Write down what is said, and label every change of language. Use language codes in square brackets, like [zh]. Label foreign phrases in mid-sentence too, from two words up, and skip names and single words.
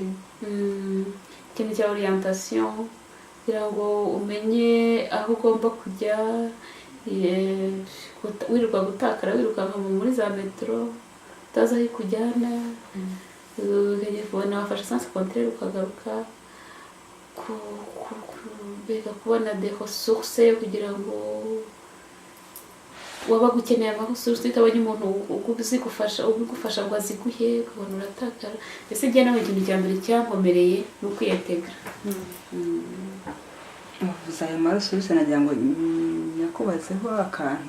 [rw] Ikintu cya orientation kugira ngo umenye aho ugomba kujya, wirirwa gutakara wirukanka muri za metero utazi aho ikujyana, ukabona wafashe [fr] sans contraire [rw] ukagaruka, mbega kubona [fr] des ressources [rw] kugira ngo waba gukeneye amaresources utabonye umuntu ugufasha ngo aziguhe ukabona uratakara. Ese njye nawe ikintu cya mbere cyankomereye ni ukwiyetegra. Uvuze ayo maresources nagira ngo nyakubazeho akantu.